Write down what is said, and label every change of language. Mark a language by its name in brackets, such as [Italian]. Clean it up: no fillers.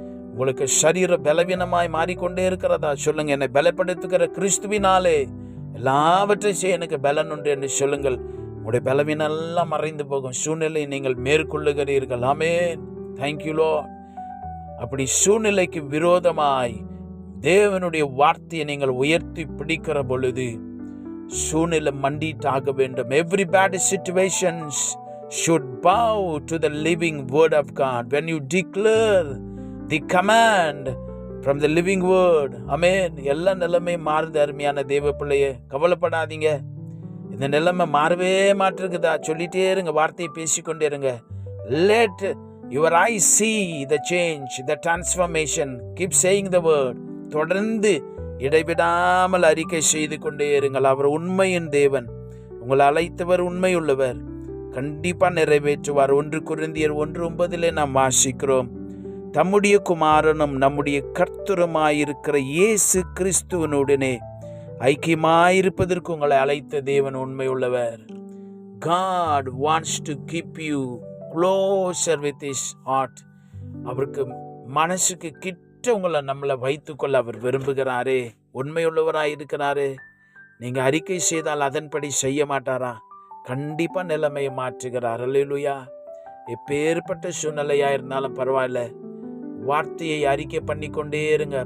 [Tamil] உங்களுக்கு சரீர பலவீனமாய் மாறிக்கொண்டே இருக்கிறதா? சொல்லுங்க, என்னை பலப்படுத்துகிற கிறிஸ்துவினாலே எல்லாவற்றையும் செய்ய எனக்கு பலன் உண்டு என்று சொல்லுங்கள். உங்களுடைய பலவீனம் எல்லாம் மறைந்து போகும். சூழ்நிலை நீங்கள் மேற்கொள்ளுகிறீர்கள். ஆமென். Thank you Lord. அப்படி சூழ்நிலைக்கு விரோதமாய் தேவனுடைய வார்த்தையை நீங்கள் உயர்த்தி பிடிக்கிற பொழுது சூழ்நிலை மண்டிட்டாக வேண்டும். [English] Every bad situations should bow to the living word of God. When you declare the command from the living word, amen. [Tamil] எல்லா நிலைமை மாறுது. அருமையான தேவ பிள்ளையே, கவலைப்படாதீங்க. இந்த நிலைமை மாறவே மாட்டிருக்குதா? சொல்லிட்டே இருங்க, வார்த்தையை பேசிக்கொண்டே இருங்க. [English] Let your eyes see the change, the transformation. Keep saying the word. [Tamil] தொடர்ந்து இடைவிடாமல் அறிக்கை செய்து கொண்டே இருங்கள். அவர் உண்மையின் தேவன். உங்களை அழைத்தவர் உண்மையுள்ளவர். கண்டிப்பா நிறைவேற்றுவார். 1 கொரிந்தியர் 1:9 நாம் வாசிக்கிறோம். தம்முடைய குமாரனும் நம்முடைய கர்த்தருமாயிருக்கிற இயேசு கிறிஸ்துவனுடனே ஐக்கியமாயிருப்பதற்கு உங்களை அழைத்த தேவன் உண்மையுள்ளவர். [English] God wants to keep you closer with his heart. [Tamil] அவருக்கு மனசுக்கு கிட்ட உங்களை நம்மளை வைத்துக்கொள்ள அவர் விரும்புகிறாரே. உண்மையுள்ளவராய் இருக்கிறாரு. நீங்க அறிக்கை செய்தால் அதன்படி செய்ய மாட்டாரா? கண்டிப்பா நிலைமையை மாற்றுகிறார். அல்லேலூயா. எப்பேற்பட்ட சூழ்நிலையா இருந்தாலும் பரவாயில்ல, வார்த்தையை அறிக்கை பண்ணி கொண்டே இருங்க.